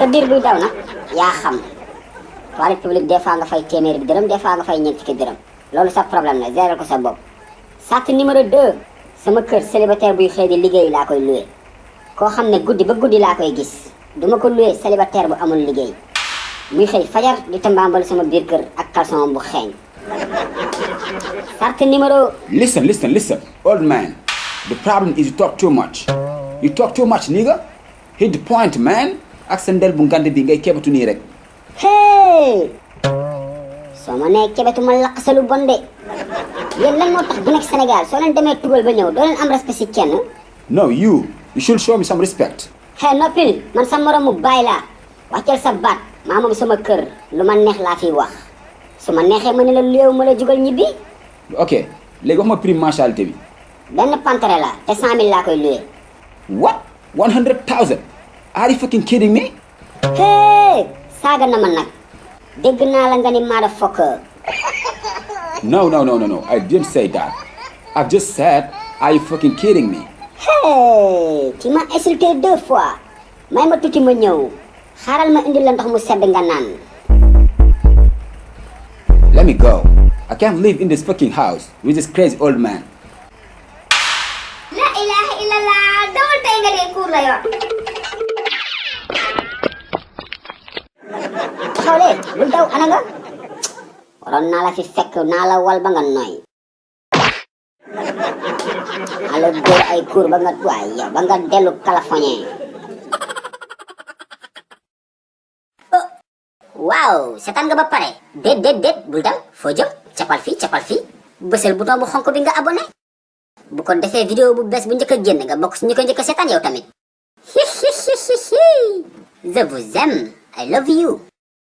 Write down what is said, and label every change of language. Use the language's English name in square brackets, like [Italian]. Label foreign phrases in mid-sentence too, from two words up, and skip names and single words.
[Wolof] biir buy daw nag yaa xam [French] toilette publique des fois [Wolof] nga fay téeméeri bi dërëm [French] des fois [Wolof] nga fay ñeent fukki dërëm loolu sa problème la gérer ko sa bopp [French] charte numéro 2 [Wolof] sama kër célibataire buy xëy di liggéey laa koy loué koo xam ne guddi ba guddi laa koy gis duma ko loué célibataire bu amul liggéey muy xëy fajar di tambaambal sama biir kër ak caleçon bu xeeñ [French] charte numéro [English] Listen, old man. The problem is you talk too much. You talk too much, nigga. Hit the point, man. [Wolof] Ak sa ndel bu ngande bi ngay kebatu nii rek. hey soo ma nee kebetu ma lakk sa lu bon de yéen lan moo tax bu nekk Sénégal soo leen demee tugal ba ñëw doo leen am respect si kenn [English] No, you should show me some respect. [Wolof] hey noppil man sa moromu baay laa wàcceel sa baat maa moom sama kër lu ma neex laa fiy wax su ma neexee ma ne la léew ma la jugal ñibbi Ok, léegi wax ma [French] prime mensualité [Wolof] bi. benn pantere la te 100 000 laa koy loué [English] What? 100,000? Are you fucking kidding me? [Wolof] hey saaga na ma nag dégg naa la nga ni maa da fokk [English] No. I didn't say that. I've just said, are you fucking kidding me? [Wolof] hey [French] tu m'as insulté [Wolof] 2 fois may ma tuuti ma ñëw xaaral ma indi la ndox mu sedd nga naan [English] Let me go. I can't live in this fucking house with this crazy old man. [Arabic] لا إله إلا الله [Wolof] dawal tey nga dee kuur la yor taxawlee bul daw ana nga waroon naa la fi fekk naa la wal ba nga nooy ala dóor ay kuur ba nga waay yow ba nga dellu Californie waaw seetaan nga ba pare déet bul dal foo jëm capal fii bësal bouton bu xonk bi nga abonné bu ko defee vidéo bu bees bu njëkk a génn nga bokk si ñu ko njëkk a seetaan yow tamit [French] je vous aime [English] I love you